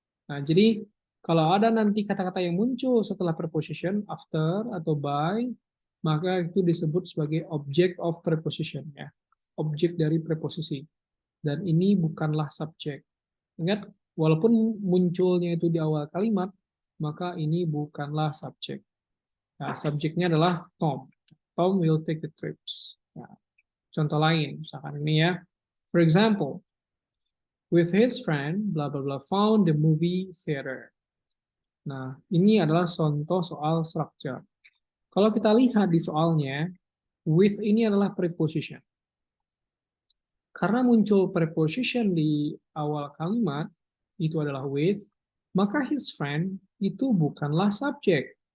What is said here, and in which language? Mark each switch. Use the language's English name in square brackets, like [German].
[Indonesian] Nah, jadi kalau ada nanti kata-kata yang muncul setelah preposition, after atau by, maka itu disebut sebagai object of preposition ya, objek dari preposisi. Dan ini bukanlah subjek. Ingat, walaupun munculnya itu di awal kalimat, maka ini bukanlah subjek. Nah, subjeknya adalah Tom. [English] Tom will take the trips. [Indonesian] Nah, contoh lain, misalkan ini ya. [English] For example, with his friend, blah blah blah, found the movie theater. [Indonesian] Nah, ini adalah contoh soal structure. Kalau kita lihat di soalnya, with ini adalah preposition. Karena muncul preposition di awal kalimat, itu adalah with, maka his friend itu bukanlah subjek.